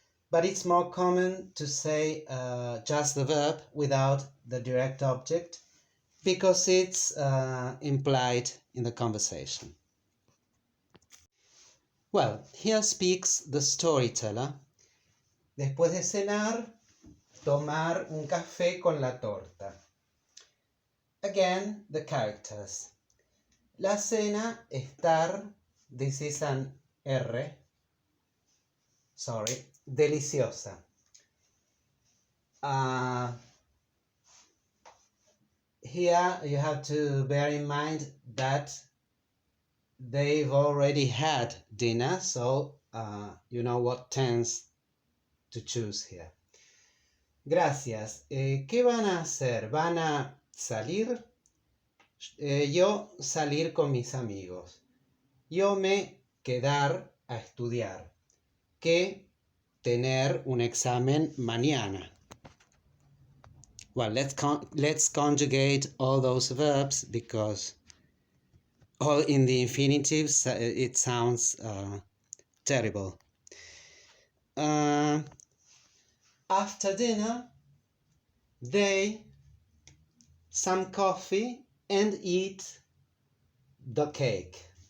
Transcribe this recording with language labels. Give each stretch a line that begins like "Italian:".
English: But it's more common to say just the verb without the direct object because it's implied in the conversation. Well, here speaks the storyteller.
Spanish: Después de cenar, tomar un café con la torta.
English: Again, the characters.
Spanish: La cena, estar,
English: this is an R. Sorry,
Spanish: deliciosa.
English: Here you have to bear in mind that they've already had dinner, so you know what tense to choose here.
Spanish: Gracias. ¿Qué van a hacer? ¿Van a salir? Yo salir con mis amigos. Yo me quedar a estudiar. Que tener un examen mañana.
English: Well, let's conjugate all those verbs because all in the infinitives it sounds terrible. After dinner, they some coffee and eat the cake.